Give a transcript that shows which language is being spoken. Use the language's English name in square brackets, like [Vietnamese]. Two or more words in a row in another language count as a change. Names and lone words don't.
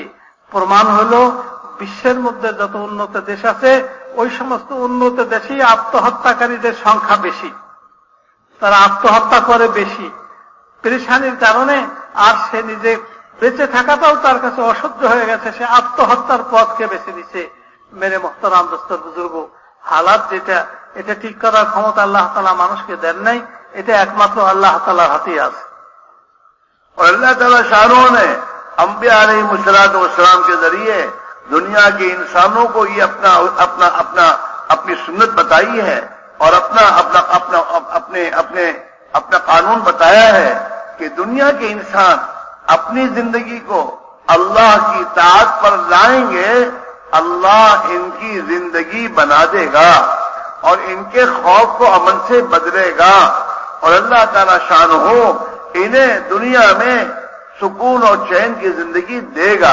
[Bangla] প্রমাণ হলো বিশ্বের মধ্যে যত উন্নত দেশ আছে ওই সমস্ত উন্নত দেশেই আত্মহত্যাকারীদের সংখ্যা বেশি, তারা আত্মহত্যা করে বেশি পেরেশানির কারণে. আর সে নিজে বেঁচে থাকাটাও তার কাছে অসহ্য হয়ে গেছে, সে আত্মহত্যার পথকে বেছে নিচ্ছে. [Urdu] میرے محترم دوستو بزرگ, [Bangla] হালাত যেটা, এটা ঠিক করার ক্ষমতা আল্লাহ তাআলা মানুষকে দেন নাই, এটা একমাত্র আল্লাহ তাআলার হাতেই আছে. [Urdu] اور اللہ تعالیٰ شانوں نے انبیاء علیہم کے ذریعے دنیا کے انسانوں کو یہ اپنی سنت بتائی ہے اور اپنا قانون بتایا ہے کہ دنیا کے انسان اپنی زندگی کو اللہ کی اطاعت پر لائیں گے، اللہ ان کی زندگی بنا دے گا اور ان کے خوف کو امن سے بدلے گا، اور اللہ تعالیٰ شان ہو انہیں دنیا میں سکون اور چین کی زندگی دے گا.